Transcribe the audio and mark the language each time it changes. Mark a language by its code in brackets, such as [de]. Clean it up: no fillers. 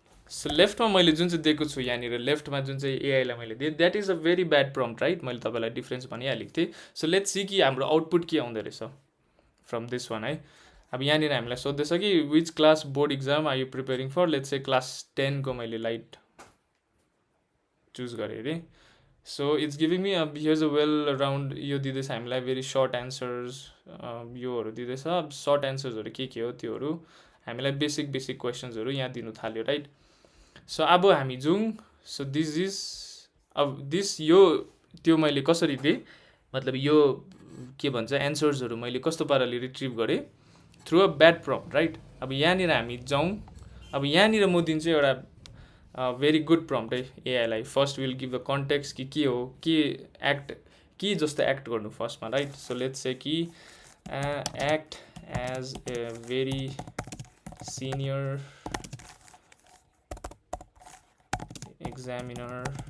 [ne] So लेफ्टमा मैले जुन चाहिँ दिएको छु यहाँनिर लेफ्टमा जुन चाहिँ एआईलाई मैले दिएँ [en] that is a very bad prompt, [ne] right. मैले तपाईँलाई डिफ्रेन्स भनिहालेको थिएँ। सो [en] let's see [ne] कि हाम्रो आउटपुट के आउँदो रहेछ [en] from this one [ne] है। अब यहाँनिर हामीलाई सोध्दैछ कि [en] which class board exam are you preparing for, [ne] let's say class 10 को मैले लाइट चुज गरेँ अरे। सो [en] it's giving me [ne] अब [en] here's a well round, [ne] यो दिँदैछ हामीलाई भेरी सर्ट एन्सर्स, योहरू दिँदैछ। अब सर्ट एन्सर्सहरू के हो त्योहरू हामीलाई बेसिक क्वेसन्सहरू यहाँ दिनु थाल्यो, राइट। सो अब हामी जाउँ। [en] so this is [ne] अब यो त्यो मैले कसरी दिएँ, मतलब यो के भन्छ एन्सर्सहरू मैले कस्तो पाराले रिट्रिभ गरेँ [en] through a bad prompt, [ne] right. अब यहाँनिर हामी जाउँ। अब यहाँनिर म दिन्छु एउटा भेरी गुड प्रम्प्ट है एआईलाई। [en] first will give the context [ne] कि के हो, के जस्तो एक्ट गर्नु फर्स्टमा, राइट। [en] so let's say कि act as a very senior examiner